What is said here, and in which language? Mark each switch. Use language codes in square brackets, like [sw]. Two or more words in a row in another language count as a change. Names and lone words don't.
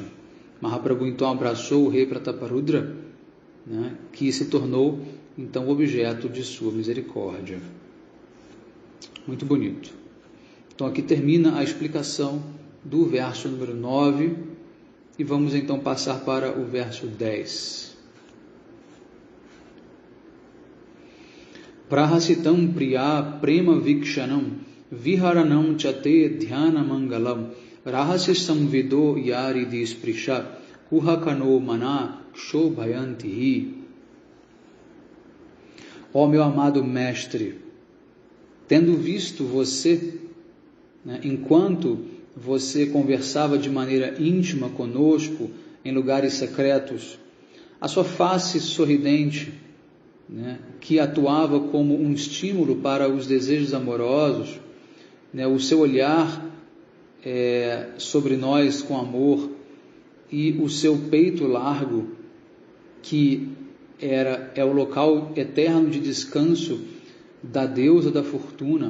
[pt] Mahaprabhu então abraçou o rei Prataparudra, né, que se tornou então objeto de sua misericórdia. Muito bonito. Então aqui termina a explicação do verso número 9 e vamos então passar para o verso 10. [sa] प्रहसितम् प्रिय प्रेम वीक्षणम् विहरणम् चते ध्यान मङ्गलम् रहस्य संविदो यरि दिस्पृश कुहकनो मन शोभयन्ति. [pt] Ó meu amado mestre, tendo visto você, né, enquanto você conversava de maneira íntima conosco em lugares secretos, a sua face sorridente, né, que atuava como um estímulo para os desejos amorosos, né, o seu olhar sobre nós com amor e o seu peito largo, que é o local eterno de descanso da deusa da fortuna.